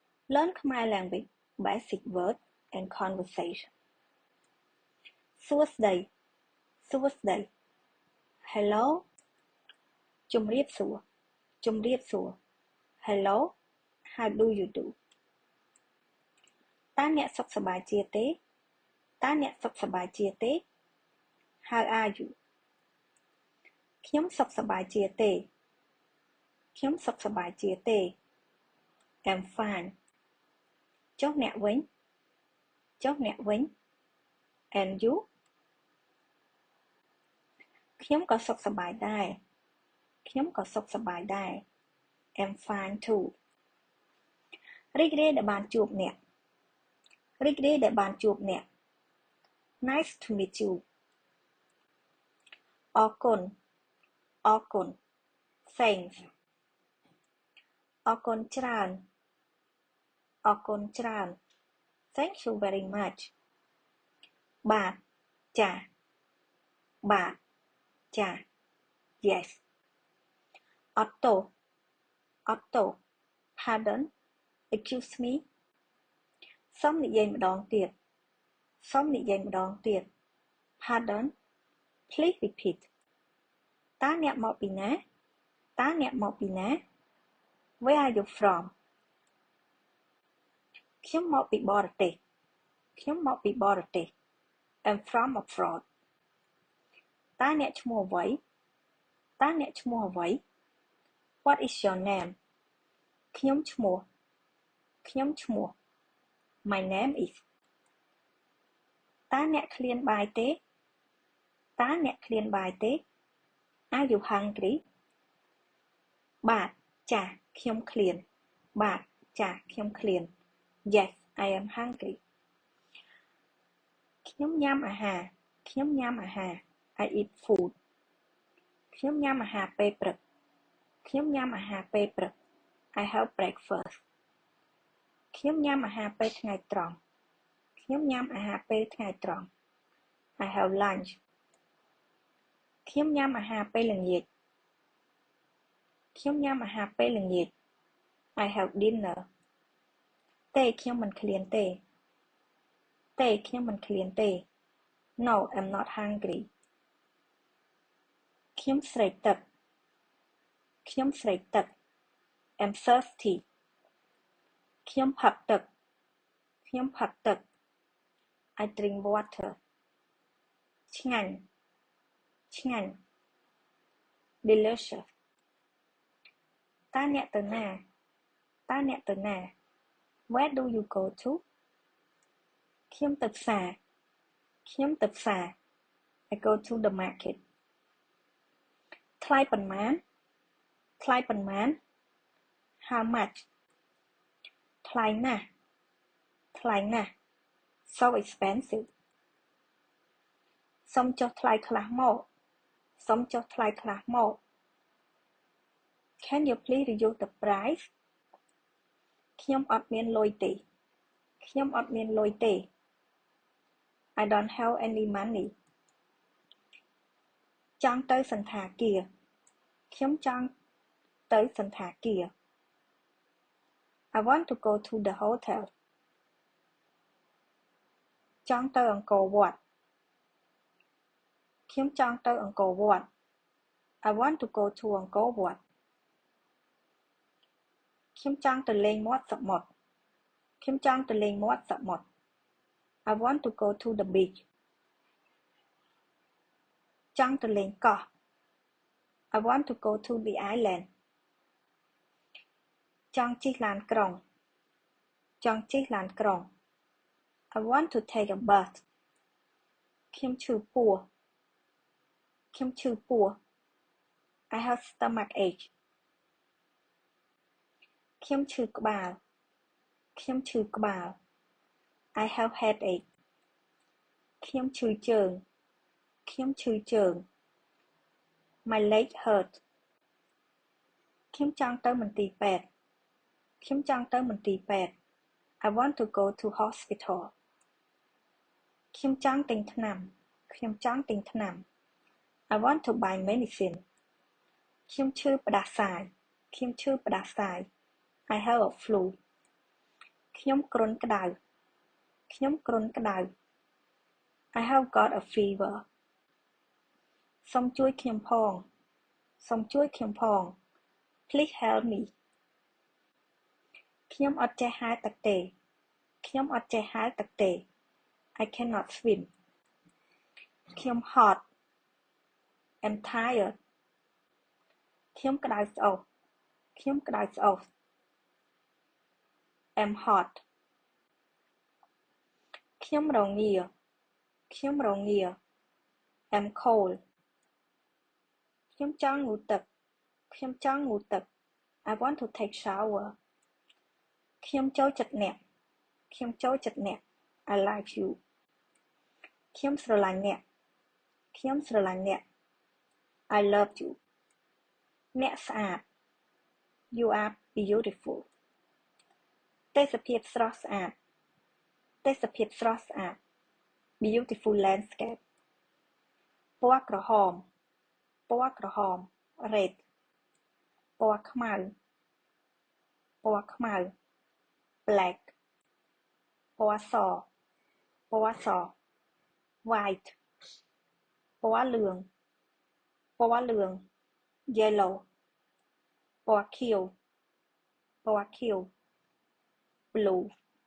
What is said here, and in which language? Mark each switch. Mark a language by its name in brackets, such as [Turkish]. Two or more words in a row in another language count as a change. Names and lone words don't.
[English] Learn Khmer language, basic word and conversation. [Khmer] សួស្តី Hello ជំរាបសួរ [English] Hello how do you do [Khmer] តើអ្នកសុខសប្បាយជាទេ [English] How are you [Khmer] ខ្ញុំសុខសប្បាយជាទេ [English] I'm fine [Khmer] ចុះអ្នកវិញ [English] And you [Khmer] ខ្ញុំក៏សុខសប្បាយដែរ [English] I'm fine too [Khmer] រីករាយដែលបានជួបអ្នក [English] Nice to meet you [Khmer] អរគុណ Thanks អរគុណច្រើន [English] Thank you very much [Khmer] បាទចា៎ Yes អត់ទោស [English] Pardon Excuse me [Khmer] សូមនិយាយម្ដងទៀត [English] Pardon Please repeat [Khmer] តើអ្នកមកពីណា [English] Where are you from [Khmer] ខ្ញុំមកពីបរទេស [English] I'm from abroad [Khmer] តើអ្នកឈ្មោះអ្វី [English] What is your name [Khmer] ខ្ញុំឈ្មោះ [English] My name is [Khmer] តើអ្នកឃ្លានបាយទេ [English] Are you hungry [Khmer] បាទចា៎ខ្ញុំឃ្លាន [English] Yes I am hungry [Khmer] ខ្ញុំញ៉ាំអាហារ [English] I eat food [Khmer] ខ្ញុំញ៉ាំអាហារពេលព្រឹក [English] I have breakfast [Khmer] ខ្ញុំញ៉ាំអាហារពេលថ្ងៃត្រង់ [English] I have lunch [Khmer] ខ្ញុំញ៉ាំអាហារពេលល្ងាច [English] I have dinner [Khmer] ទេខ្ញុំមិនឃ្លានទេ [English] No I'm not hungry [Khmer] ខ្ញុំស្រេកទឹក [English] I'm thirsty [Khmer] ខ្ញុំផឹកទឹក [English] I drink water [Khmer] ឆ្ងាញ់ Delicious តើអ្នកទៅណា [English] Where do you go to [Khmer] ខ្ញុំទៅផ្សារ [English] I go to the market [Khmer] ថ្លៃប៉ុន្មាន [English] How much [Khmer] ថ្លៃណាស់ [English] So expensive [Khmer] សុំចុះថ្លៃខ្លះមក [English] Can you please reduce the price [Khmer] ខ្ញុំអត់មានលុយ ទេ [English] I don't have any money [Khmer] ចង់ទៅសន្តាគារ ខ្ញុំចង់ទៅសន្តាគារ [English] I want to go to the hotel [Khmer] ចង់ទៅអង្គរវត្ត ខ្ញុំចង់ទៅអង្គរវត្ត [English] I want to go to [Khmer] អង្គរវត្ត ខ្ញុំចង់ទៅលេងមាត់សមុទ្រ [English] I want to go to the beach [Khmer] ចង់ទៅលេងកោះ [English] I want to go to the island [Khmer] ចង់ជិះឡានក្រុង [English] I want to take a bus [Khmer] ខ្ញុំឈឺ ពោះ [English] I have stomach ache [Khmer] ខ្ញុំឈឺក្បាល [English] I have headache [Khmer] ខ្ញុំឈឺជើង [English] My leg hurt [Khmer] ខ្ញុំចង់ទៅមន្ទីរពេទ្យ [English] I want to go to hospital [Khmer] ខ្ញុំចង់ទិញថ្នាំ [English] I want to buy medicine [Khmer] ខ្ញុំឈឺផ្ដាសាយ [English] I have a flu [Khmer] ខ្ញុំគ្រុនក្តៅ ខ្ញុំគ្រុនក្តៅ [English] I have got a fever [Khmer] សូមជួយខ្ញុំផង សូមជួយខ្ញុំផង [English] Please help me [Khmer] ខ្ញុំអត់ចេះហែលទឹកទេ ខ្ញុំអត់ចេះហែលទឹកទេ [English] I cannot swim [Khmer] ខ្ញុំហត់ [English] I'm tired [Khmer] ខ្ញុំក្តៅស្អុះ ខ្ញុំក្តៅស្អុះ [English] I'm hot [Khmer] ខ្ញុំរងា ខ្ញុំរងា [English] I'm cold [Khmer] ខ្ញុំចង់ងូតទឹក ខ្ញុំចង់ងូតទឹក [English] I want to take shower [Khmer] ខ្ញុំចូលចិត្តអ្នក ខ្ញុំ ចូលចិត្តអ្នក [English] I like you [Khmer] ខ្ញុំស្រឡាញ់អ្នក ខ្ញុំស្រឡាញ់អ្នក [English] I love you [Khmer] អ្នក ស្អាត [English] You are beautiful [Khmer] ទេសភាពស្រស់ស្អាត ទេសភាពស្រស់ ស្អាត [English] Beautiful landscape [Khmer] ពណ៌ក្រហម ពណ៌ក្រហម Red ពណ៌ខ្មៅ ពណ៌ខ្មៅ Black ពណ៌ស ពណ៌ស White ពណ៌លឿង ពណ៌លឿង Yellow ពណ៌ខៀវ ពណ៌ខៀវ Blue